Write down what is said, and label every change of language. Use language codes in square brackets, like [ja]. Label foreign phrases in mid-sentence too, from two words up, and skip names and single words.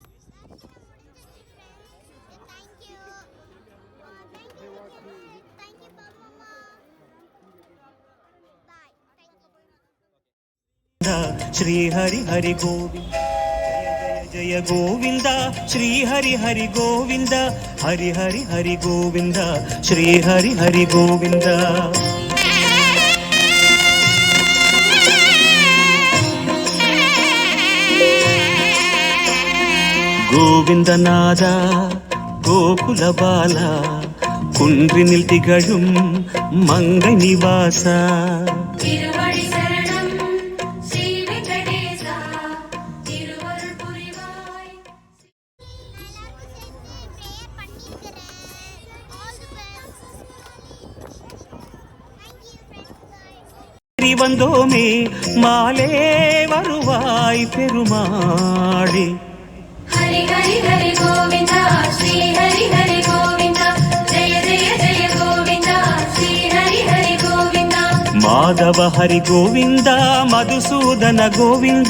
[te] శ్రీ హరి హరి గోవింద జయ జయ గోవింద శ్రీ హరి హరి గోవింద హరి హరి హరి గోవింద శ్రీ హరి హరి గోవింద. [ta] கோவிந்தநாத கோகுல பாலா குன்றினில் திகழும் மங்கை நிவாசா திருவடி சரணம் ஸ்ரீ வெங்கடேசா திருவருள் புரிவாய். [en] All the best. Thank you. [ta] வந்தோமே மாலே வருவாய் பெருமாளே. ஹரி ஹரி ஹரி கோவிந்தா ஸ்ரீ ஹரி ஹரி கோவிந்தா ஜெய ஜெய ஜெய கோவிந்தா ஸ்ரீ ஹரி ஹரி கோவிந்தா. மாதவ ஹரி கோவிந்தா மதுசூதன கோவிந்தா.